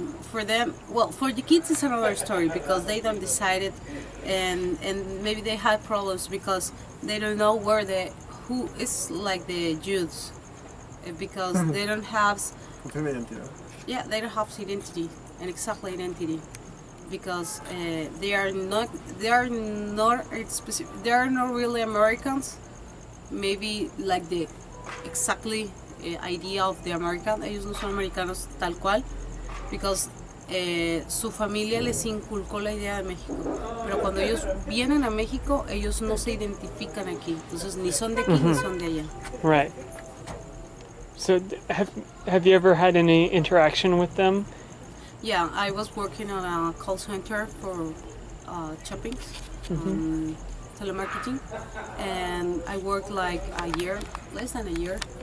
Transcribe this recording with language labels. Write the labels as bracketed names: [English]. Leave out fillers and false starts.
[English] For them, well, for the kids it's another story because they don't decide it, and maybe they have problems because they don't know who is like the Jews, because they don't have, [Spanish] No tiene identidad. [English] yeah, they don't have identity, and exactly identity, because they are not really Americans. Maybe like the exactly idea of the American. [Spanish] Ellos no son americanos tal cual, [English] because [Spanish] su familia les inculcó la idea de México. Pero cuando ellos vienen a México, ellos no se identifican aquí. Entonces ni son de aquí ni son de allá. [English] Right. So have you ever had any interaction with them? Yeah, I was working on a call center for shopping, telemarketing, and I worked like less than a year.